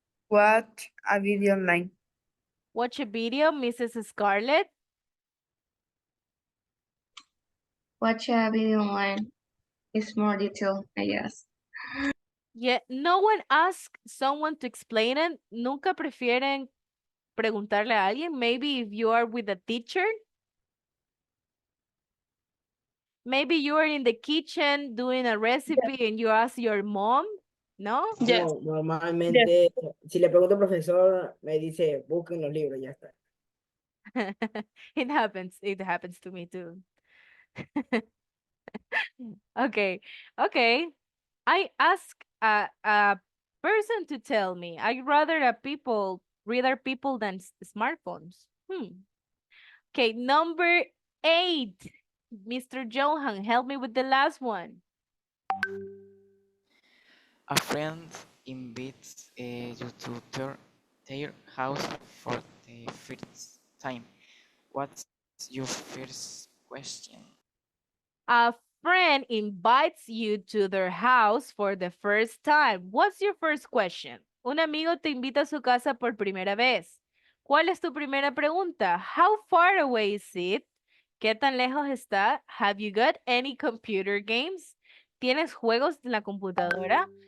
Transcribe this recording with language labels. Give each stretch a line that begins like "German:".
English: Watch a video online. Watch a video, Mrs. Scarlett. Watch a video online. It's more detailed, I guess. Yeah, no one asks someone to explain it.
Spanish: Nunca prefieren preguntarle a alguien.
English: Maybe if you are with a teacher. Maybe you are in the kitchen doing a recipe and you ask your mom, ¿no? Yes.
Spanish: No, normalmente, si le pregunto al profesor, me dice, busquen los libros, ya está.
English: It happens. It happens to me too. Okay. Okay. I ask a person to tell me. I rather rather people than smartphones. Okay, number 8. Mr. Johan, help me with the last one. A friend invites you to their house for the first time. What's your first question? A friend invites you to their house for the first time. What's your first question?
Spanish: Un amigo te invita a su casa por primera vez. ¿Cuál es tu primera pregunta?
English: How far away is it?
Spanish: ¿Qué tan lejos está?
English: Have you got any computer games?
Spanish: ¿Tienes juegos en la computadora?